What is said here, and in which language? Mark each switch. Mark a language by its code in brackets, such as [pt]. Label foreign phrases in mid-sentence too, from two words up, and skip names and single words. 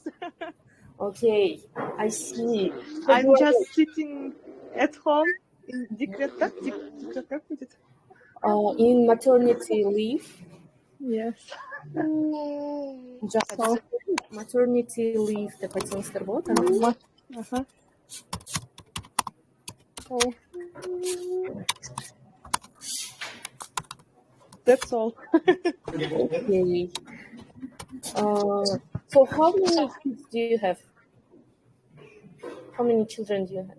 [en] Okay, I see. I'm just sitting at home in in maternity leave. Yes. Maternity leave [ky] деп айтсаңыздар болот. [en] That's all. Okay. So how many kids do you have? How many children do you have?